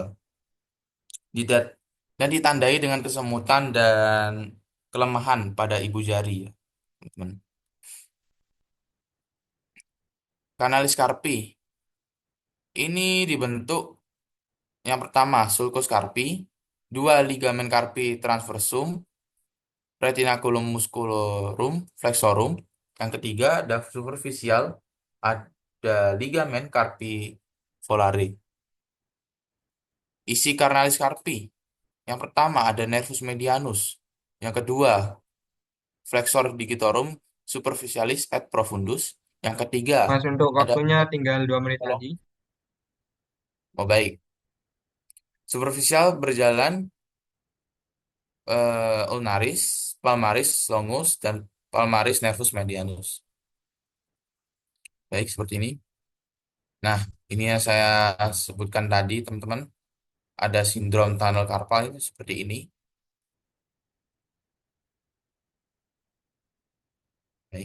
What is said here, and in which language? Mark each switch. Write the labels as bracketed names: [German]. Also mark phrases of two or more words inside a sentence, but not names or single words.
[Indonesian] Didat- dan ditandai dengan kesemutan dan kelemahan pada ibu jari, ya, teman-teman. Kanalis carpi ini dibentuk yang pertama [Latin] sulcus carpi, [Indonesian] dua [Latin] ligamen carpi transversum, retinaculum musculorum flexorum. [Indonesian] Yang ketiga ada superficial, ada [Latin] ligamen carpi volare. [Indonesian] Isi [Latin] carnalis carpi. [Indonesian] Yang pertama ada [Latin] nervus medianus. [Indonesian] Yang kedua [Latin] flexor digitorum superficialis et profundus. [Indonesian] Yang ketiga Mas, untuk ada waktunya tinggal 2 menit tolong. lagi. Oh baik. Superficial berjalan ulnaris, [Latin] palmaris longus [Indonesian] dan palmaris [Latin] nervus medianus. [Indonesian] Baik, seperti ini. Nah, ini yang saya sebutkan tadi, teman-teman. Ada sindrom tunnel carpal itu seperti ini. Baik.